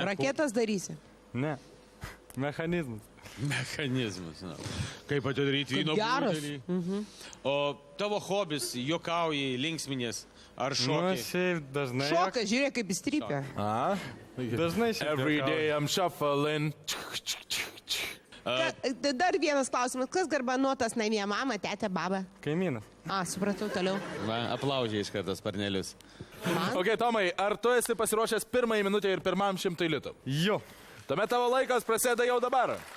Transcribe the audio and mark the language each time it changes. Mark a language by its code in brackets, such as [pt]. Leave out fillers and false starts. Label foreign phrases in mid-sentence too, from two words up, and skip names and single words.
[lt] Raketas darysi. Ne. Mechanizmas. Mechanizmas. Na. Kaip atidaryti vyno geras. butelį. O tavo hobis, juokauji, linksminės ar Nu, šokiai? šiaip dažnai. Šokas, žiūrėk, kaip jis trypia. Dažnai šiaip. [en] Every [lt] juokauju. [en] day I'm shuffling. [lt] Dar vienas klausimas. Kas garbanuotas namie? Mama, tetė, baba? Kaimynas. Supratau, toliau. Va, aplaudžiai iš karto sparnelius. Ok, Tomai, ar tu esi pasiruošęs pirmąjį minutę ir pirmam 100 litų? Jo. Tuomet tavo laikas prasideda jau dabar.